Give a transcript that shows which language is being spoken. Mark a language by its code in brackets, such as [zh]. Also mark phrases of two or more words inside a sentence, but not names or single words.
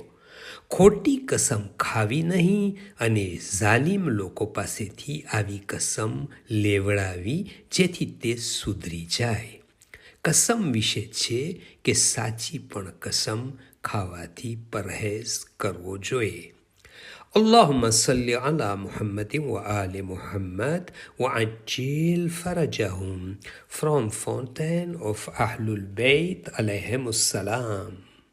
[gu] ખોટી કસમ ખાવી નહીં અને ઝાલિમ લોકો પાસેથી આવી કસમ લેવડાવી જેથી તે સુધરી જાય. કસમ વિશે છે કે સાચી પણ કસમ ખાવાથી પરહેઝ કરવો જોઈએ. [ar] اللهم صل على محمد وآل محمد وعجل فرجهم. [en] From Fountain of Ahlul Bayt [ar] عليهم السلام.